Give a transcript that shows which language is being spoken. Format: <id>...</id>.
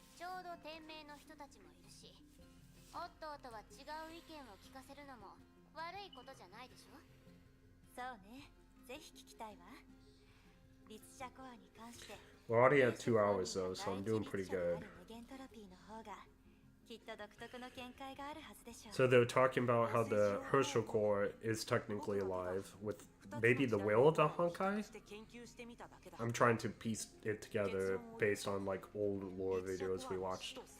<ja>ちょうど天命の人たちもいるし、オットーとは違う意見を聞かせるのも悪いことじゃないでしょ。そうね、ぜひ聞きたいわ。律者コアに関して</ja> <en>We're already at 2 hours though, so I'm doing pretty good.</en> <ja>無限トロピーの方がきっと独特の見解があるはずでしょう。</ja> <en>So they're talking about how the Herschel core is technically alive with maybe the will of the Honkai? I'm trying to piece it together based on like old lore videos we watched.</en>